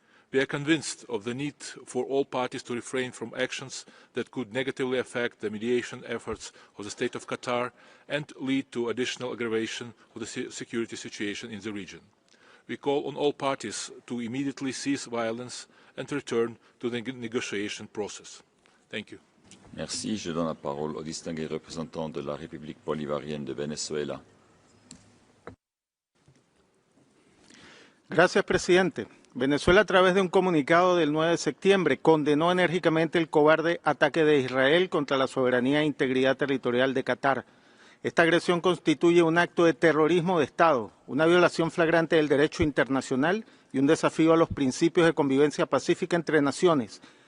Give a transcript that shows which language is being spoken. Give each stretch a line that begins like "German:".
English: We are convinced of the need for all parties to refrain from actions that could negatively affect the mediation efforts of the state of Qatar and lead to additional aggravation of the security situation in the region. We call on all parties to immediately cease violence and return to the negotiation process. Thank you.
French: Merci. Je donne la parole au distingué représentant de la République bolivarienne de Venezuela.
Spanish: Gracias, presidente. Venezuela, a través de un comunicado del 9 de septiembre, condenó enérgicamente el cobarde ataque de Israel contra la soberanía e integridad territorial de Qatar. Esta agresión constituye un acto de terrorismo de Estado, una violación flagrante del derecho internacional y un desafío a los principios de convivencia pacífica entre naciones.